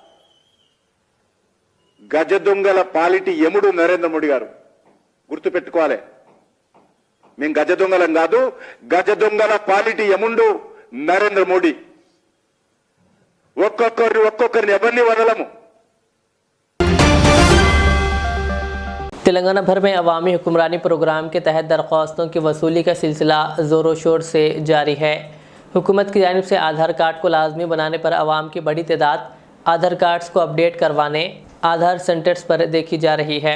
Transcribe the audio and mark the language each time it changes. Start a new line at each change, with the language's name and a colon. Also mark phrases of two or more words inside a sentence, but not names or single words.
Telugu: గజ దొంగల పాలిటి యముడు నరేంద్ర మోడీ గారు, గుర్తుపెట్టుకోవాలి. మేము గజ దొంగలం కాదు, గజ దొంగల పాలిటి యముండు నరేంద్ర మోడీ. ఒక్కొక్కరిని ఎవరిని వదలము.
Urdu: تلنگانہ بھر میں عوامی حکمرانی پروگرام کے تحت درخواستوں کی وصولی کا سلسلہ زور و شور سے جاری ہے۔ حکومت کی جانب سے آدھار کارڈ کو لازمی بنانے پر عوام کی بڑی تعداد آدھار کارڈز کو اپڈیٹ کروانے آدھار سینٹرز پر دیکھی جا رہی ہے۔